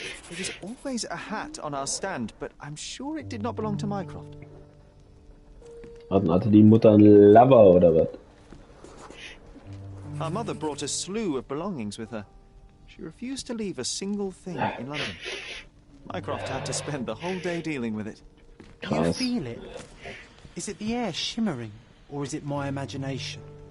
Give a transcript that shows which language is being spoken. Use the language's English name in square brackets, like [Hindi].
[English] There was always a hat on our stand, but I'm sure it did not belong to Mycroft. [German] Hatte die Mutter einen Lover oder was? [English] Our mother brought a slew of belongings with her. She refused to leave a single thing in London. Mycroft had to spend the whole day dealing with it. Do you [German] Krass. [English] feel it? Is it the air shimmering, or is it my imagination?